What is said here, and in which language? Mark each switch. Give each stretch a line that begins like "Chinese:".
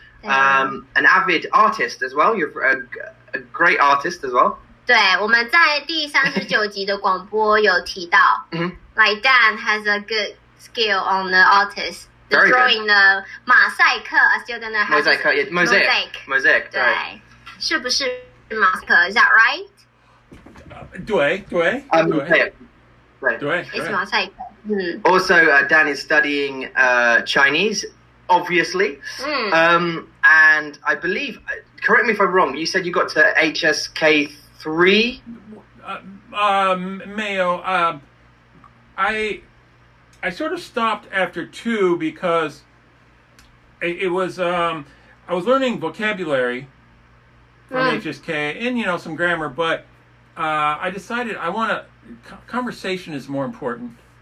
English: An avid artist as well. You're a great artist as well.
Chinese: 对，我们在第39集的广播有提到，
English: like Dan has a good skill on the artist. The drawing
Chinese: 的马赛克
English: I still don't know how to say Mosaic.
Chinese: 对，是不是马赛克
English: Is that right?
Chinese: 对。
English: It's 马赛克。 Also, Dan is studying Chinese, obviously. And I believe, correct me if I'm wrong, you said you got to HSK 3? Mayo, I sort of stopped after 2 because it was I was learning vocabulary from HSK and some grammar, but I decided conversation is more important.